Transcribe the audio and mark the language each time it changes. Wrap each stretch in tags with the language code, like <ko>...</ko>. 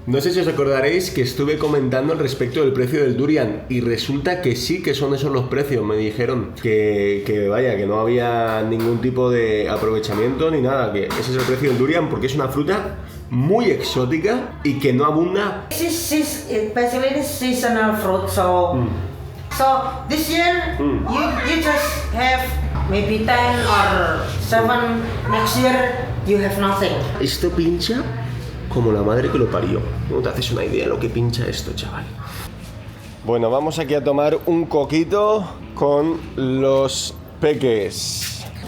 <es>No sé si os acordaréis que estuve comentando al respecto del precio del durian. Y resulta que sí que son esos los precios. Me dijeron que vaya, que no había ningún tipo de aprovechamiento ni nada. Que ese es el precio del durian porque es una fruta muy exótica y que no abunda.</es> <en>Basically this seasonal fruit, so this year you just have maybe 10 or 7. Next year you have nothing.</en> <es>Esto pincha como la madre que lo parió. No te haces una idea de lo que pincha esto, chaval. Bueno, vamos aquí a tomar un coquito con los peques.</es>